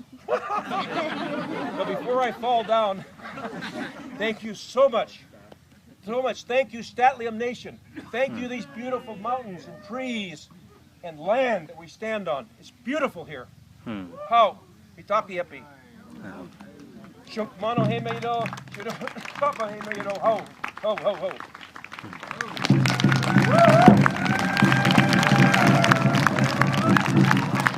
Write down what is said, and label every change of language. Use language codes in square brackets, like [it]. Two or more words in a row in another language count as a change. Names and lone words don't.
[en] But before I fall down, thank you so much. So much. Thank you, Statlium Nation. Thank you, these beautiful mountains and trees and land that we stand on. It's beautiful here. How? Mitaki Epi. Mano he meido, papa he meido, ho, ho, ho, ho.